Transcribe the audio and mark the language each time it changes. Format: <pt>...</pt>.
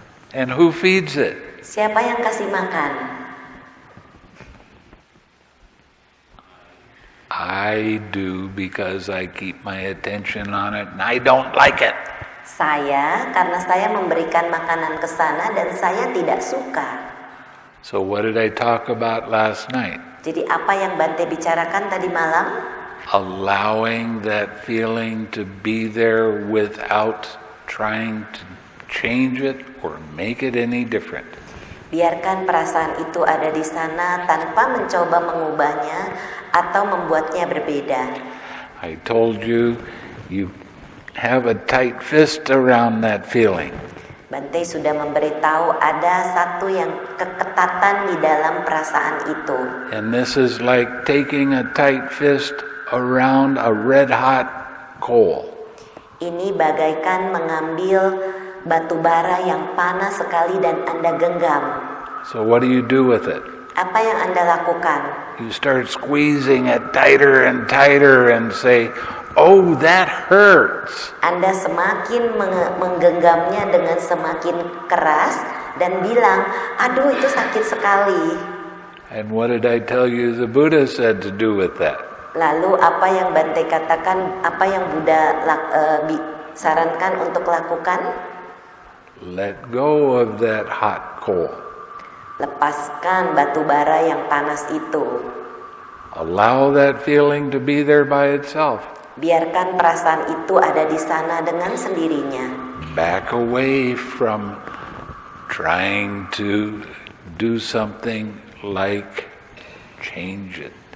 <en>And who feeds it?</en> <id>Siapa yang kasih makan?</id> <en>I do because I keep my attention on it and I don't like it.</en> <id>Saya, karena saya memberikan makanan ke sana dan saya tidak suka.</id> <en>So what did I talk about last night?</en> <id>Jadi apa yang Bhante bicarakan tadi malam?</id> <en>allowing that feeling to be there without trying to change it or make it any different.</en> <id>Biarkan perasaan itu ada di sana tanpa mencoba mengubahnya atau membuatnya berbeda.</id> <en>I told you, you have a tight fist around that feeling.</en> <id>Bhante sudah memberitahu ada satu yang keketatan di dalam perasaan itu.</id> <en>And this is like taking a tight fist around a red-hot coal.</en> <id>Ini bagaikan mengambil batu bara yang panas sekali dan Anda genggam.</id> <en>So what do you do with it?</en> <id>Apa yang Anda lakukan?</id> <en>You start squeezing it tighter and tighter and say, "Oh, that hurts."</en> <id>Anda semakin menggenggamnya dengan semakin keras dan bilang, "Aduh, itu sakit sekali."</id> <en>And what did I tell you the Buddha said to do with that?</en> <id>Lalu apa yang Bhante katakan, apa yang Buddha sarankan untuk lakukan?</id> <en>Let go of that hot coal.</en> <id>Lepaskan batu bara yang panas itu.</id> <en>Allow that feeling to be there by itself.</en> <id>Biarkan perasaan itu ada di sana dengan sendirinya.</id> <en>Back away from trying to do something like change it.</en>